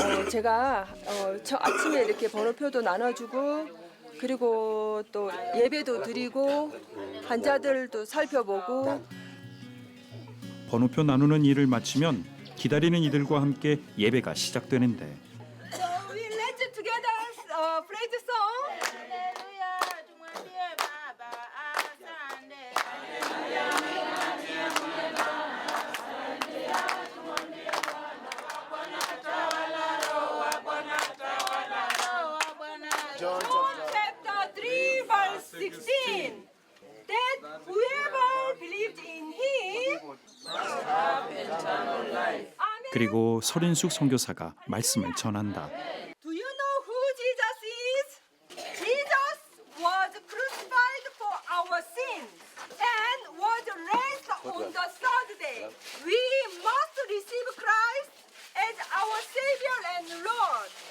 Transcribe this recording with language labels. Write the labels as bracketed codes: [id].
[ko] 제가 저 아침에 이렇게 번호표도 나눠주고 그리고 또 예배도 드리고 환자들도 살펴보고 번호표 나누는 일을 마치면 기다리는 이들과 함께 예배가 시작되는데 [en] Let's together play the song. John chapter 3 verse 16 that whoever believed in him [ko] 그리고 서린숙 선교사가 말씀을 전한다. [en] Do you know who Jesus is? Jesus was crucified for our sins and was raised on the third day. We must receive Christ as our Savior and Lord.